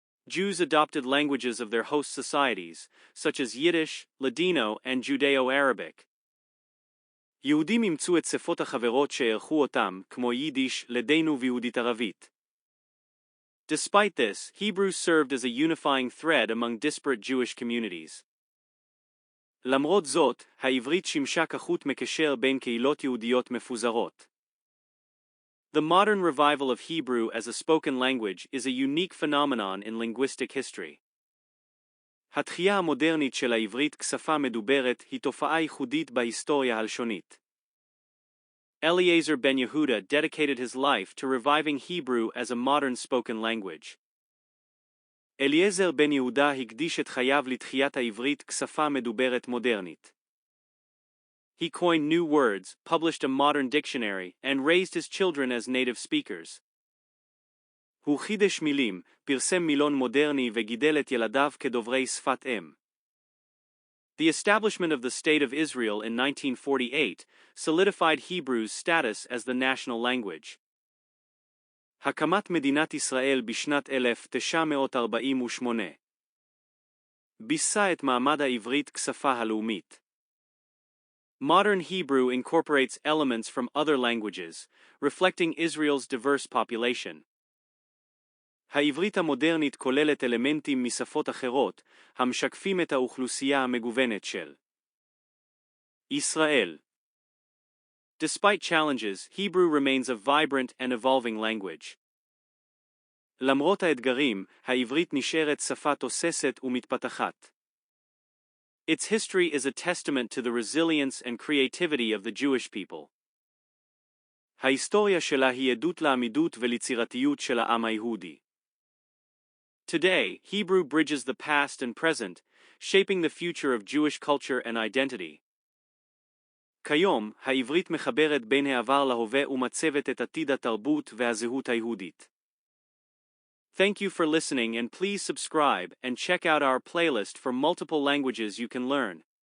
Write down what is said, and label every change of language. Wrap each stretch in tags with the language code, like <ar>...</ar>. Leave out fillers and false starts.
<en>Jews adopted languages of their host societies, such as Yiddish, Ladino, and Judeo-Arabic.</en> <he>יהודים אימצו את שפות החברות שערכו אותם, כמו יידיש, לדנו ויהודית ערבית.</he> <en>Despite this, Hebrew served as a unifying thread among disparate Jewish communities.</en> <he>למרות זאת, העברית שימשה כחוט מקשר בין קהילות יהודיות מפוזרות.</he> <en>The modern revival of Hebrew as a spoken language is a unique phenomenon in linguistic history.</en> <he>התחייה המודרנית של העברית כשפה מדוברת היא תופעה ייחודית בהיסטוריה הלשונית.</he> <en>Eliezer ben Yehuda dedicated his life to reviving Hebrew as a modern spoken language.</en> <he>אליעזר בן יהודה הקדיש את חייו לתחיית העברית כשפה מדוברת מודרנית.</he> <en>He coined new words, published a modern dictionary, and raised his children as native speakers.</en> <he>הוא חידש מילים, פרסם מילון מודרני וגידל את ילדיו כדוברי שפת אם.</he> <en>The establishment of the State of Israel in 1948 solidified Hebrew's status as the national language.</en> <he>הקמת מדינת ישראל בשנת 1948 ביססה את מעמד העברית כשפה הלאומית.</he> <en>Modern Hebrew incorporates elements from other languages, reflecting Israel's diverse population.</en> <he>העברית המודרנית כוללת אלמנטים משפות אחרות, המשקפים את האוכלוסייה המגוונת של ישראל.</he> <en>Despite challenges, Hebrew remains a vibrant and evolving language.</en> <he>למרות האתגרים, העברית נשארת שפה תוססת ומתפתחת.</he> <en>Its history is a testament to the resilience and creativity of the Jewish people.</en> <he>ההיסטוריה שלה היא עדות לעמידות וליצירתיות של העם היהודי.</he> <en>Today, Hebrew bridges the past and present, shaping the future of Jewish culture and identity.</en> <he>כיום, העברית מחברת בין העבר להווה ומצבת את עתיד התרבות והזהות היהודית.</he> <en>Thank you for listening and please subscribe and check out our playlist for multiple languages you can learn.</en>